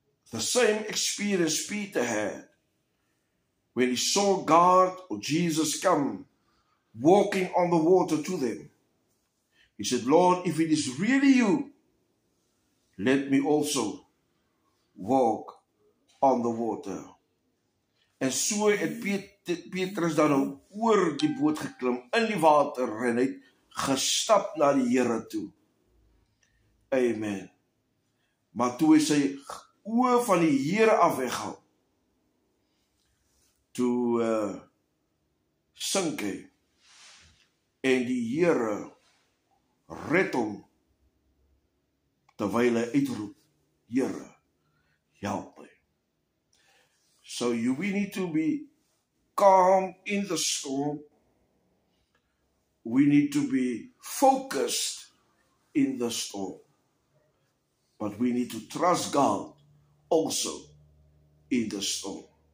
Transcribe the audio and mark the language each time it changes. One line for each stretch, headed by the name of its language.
English: The same experience Peter had when he saw God or Jesus come walking on the water to them. He said, Lord, if it is really you, let me also walk on the water.
Afrikaans: En so het Petrus dan nou oor die boot geklim in die water en hy het gestap na die Here toe. Amen. Maar toe hy sy oë van die Here af weghaal, toe sink hy, en die Here red hom, terwyl hy uitroep, Here, help my.
English: So we need to be calm in the storm. We need to be focused in the storm. But we need to trust God also in the storm.